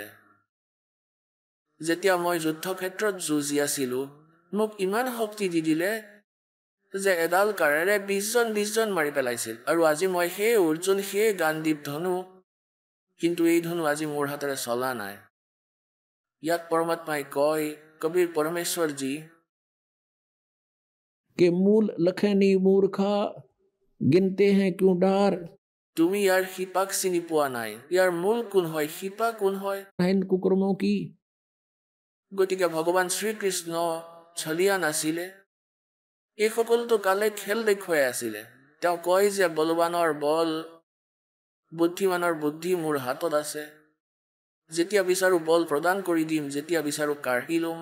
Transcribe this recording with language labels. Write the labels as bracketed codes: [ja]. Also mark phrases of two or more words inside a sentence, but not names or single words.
[as] যেতিয়া মই যুদ্ধক্ষেত্ৰত যুঁজি আছিলোঁ, মোক ইমান শক্তি দি দিলে যে এডাল কাঁড়েৰে 20 জন মাৰি পেলাইছিল। আৰু আজি মই সেই অৰ্জুন, সেই গাণ্ডীৱ ধনু, কিন্তু এই ধনু আজি মোৰ হাতেৰে চলা নাই। ইয়াত পৰমাত্মাই কয়, কবিৰ পৰমেশ্বৰজী, [hi] के मूल लखनी मूर्खा गिनते हैं क्यों डार। [as] তুমি ইয়াৰ শিপাক চিনি পোৱা নাই। ইয়াৰ মূল কোন হয়, শিপা কোন হয়? [hi] कुकर्मों की। [as] গতিকে ভগৱান শ্ৰীকৃষ্ণ ছলিয়া নাছিলে। এই সকলোতো কালে খেল দেখুৱাই আছিলে। তেওঁ কয় যে বলৱানৰ বল, বুদ্ধিমানৰ বুদ্ধি মোৰ হাতত আছে। যেতিয়া বিচাৰো বল প্ৰদান কৰি দিম, যেতিয়া বিচাৰো কাঢ়ি লম।